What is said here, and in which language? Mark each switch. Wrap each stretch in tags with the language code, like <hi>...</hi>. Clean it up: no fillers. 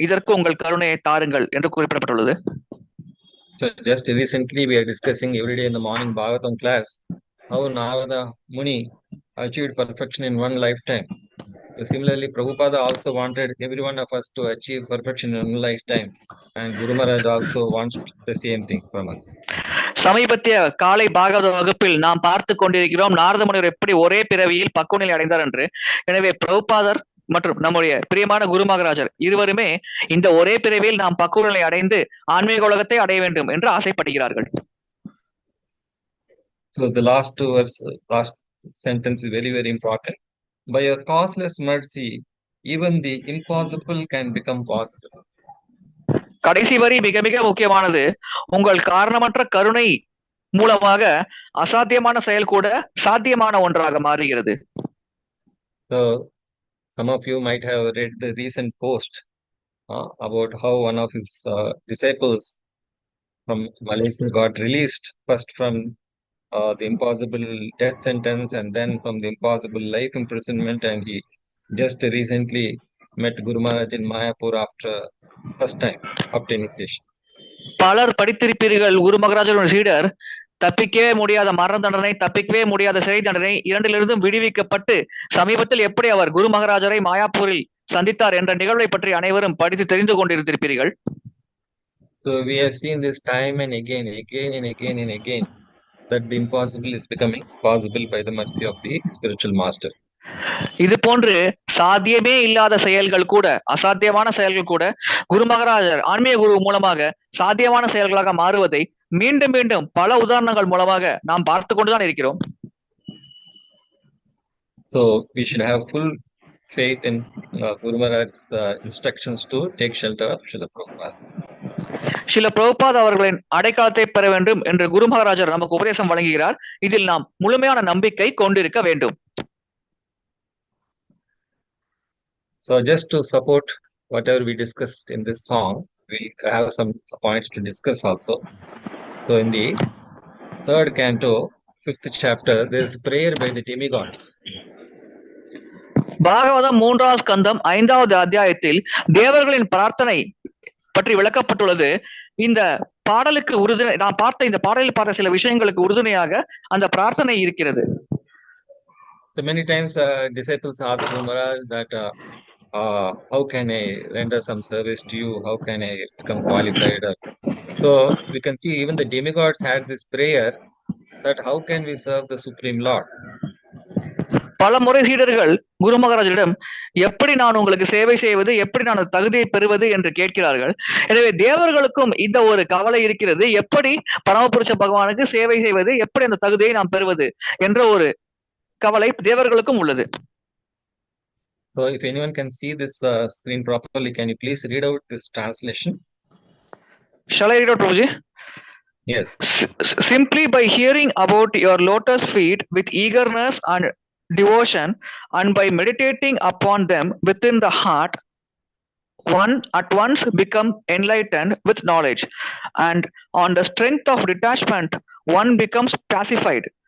<ta>இதற்கு உங்கள் கருணையை தாருங்கள் என்று குறிப்பிடப்பட்டுள்ளது.</ta> <en>So just recently we are discussing every day in the morning Bhagavatam class how Narada Muni achieved perfection in one lifetime. So similarly, Prabhupada also wanted every one of us to achieve perfection in one lifetime, and Guru Maharaj also wants the same thing from us.</en> <ta>சமீபத்திய காலை பாகவத வகுப்பில் நாம் பார்த்து கொண்டிருக்கிறோம் நாரத முனிவர் எப்படி ஒரே பிறவியில் பக்குவநிலை அடைந்தார் என்று. எனவே பிரபுபாதர் மற்றும் நம்முடைய பிரியமான குரு மகாராஜர் இருவருமே இந்த ஒரே பிறவியில் நாம் பக்குவநிலை அடைந்து ஆன்மீக உலகத்தை அடைய வேண்டும் என்று ஆசைப்படுகிறார்கள்.</ta> <en>So the last sentence is very, very important. By your causeless mercy, even the impossible can become possible.</en> <ta>கடைசி வரி மிக மிக முக்கியமானது. உங்கள் காரணமற்ற கருணை மூலமாக அசாத்தியமான செயல் கூட சாத்தியமான ஒன்றாக மாறுகிறது.</ta> <en>So some of you might have read the recent post about how one of his disciples from Malaysia got released first from the impossible death sentence and then from the impossible life imprisonment, and he just recently met Guru Maharaj in Mayapur after first time after initiation.</en> <ta>பலர் படித்திருப்பீர்கள், குரு மகாராஜர் சீடர் தப்பிக்கவே முடியாத மரண தண்டனை, தப்பிக்கவே முடியாத சிறை தண்டனை இரண்டிலிருந்தும் விடுவிக்கப்பட்டு சமீபத்தில் எப்படி அவர் குரு மகாராஜரை மாயாப்பூரில் சந்தித்தார் என்ற நிகழ்வை பற்றி அனைவரும் படித்து தெரிந்து கொண்டிருந்திருப்பீர்கள்.</ta> <en>So we have seen this time and again and again that the impossible is becoming possible by the mercy of the spiritual master.</en> <ta>இது போன்று சாத்தியமே இல்லாத செயல்கள் கூட, அசாத்தியமான செயல்கள் கூட குரு மகாராஜர் ஆன்மீக குரு மூலமாக சாத்தியமான செயல்களாக மாறுவதை மீண்டும் மீண்டும் பல உதாரணங்கள் மூலமாக நாம் பார்த்து கொண்டுதான் இருக்கிறோம்.</ta> <en>So we should have full faith in Guru Maharaj's instructions to take shelter of Srila Prabhupada.</en> <ta>Srila Prabhupad அவர்களின் அடைக்காலத்தை பெற வேண்டும் என்று குரு மகாராஜர் நமக்கு உபதேசம் வழங்குகிறார். இதில் நாம் முழுமையான நம்பிக்கை கொண்டிருக்க வேண்டும்.</ta> <en>So just to support whatever we discussed in this song, we have some points to discuss also. So in the third canto, 5th chapter, there is prayer by the demigods.</en> <ta>Bhagavatam 3வது ஸ்கந்தம் 5வது அத்தியாயத்தில் தேவர்களின் பிரார்த்தனை பற்றி விளக்கப்பட்டுள்ளது. இந்த பாடலுக்கு உறுதுணை, நான் பார்த்த இந்த பாடலில் பார்த்த சில விஷயங்களுக்கு உறுதுணையாக அந்த பிரார்த்தனை இருக்கிறது.</ta> <en>So many times disciples ask Guru Maharaj that how can I render some service to you? How can I become qualified? So we can see even the demigods had this prayer that how can we serve the Supreme Lord?</en> <ta>பல முறை சீடர்கள் குரு மகாராஜிடம் எப்படி நான் உங்களுக்கு சேவை செய்வது, எப்படி நான் தகுதியை பெறுவது என்று கேட்கிறார்கள். எனவே தேவர்களுக்கும் இந்த ஒரு கவலை இருக்கிறது, எப்படி பரமபுருஷ பகவானுக்கு சேவை செய்வது, எப்படி அந்த தகுதியை நாம் பெறுவது என்ற ஒரு கவலை தேவர்களுக்கும் உள்ளது.</ta> <en>So if anyone can see this screen properly, can you please read out this translation? Shall I read out, Prabhuji? Yes. Simply by hearing about your lotus feet with eagerness and devotion, and by meditating upon them within the heart, one at once become enlightened with knowledge, and on the strength of detachment one becomes pacified.</en>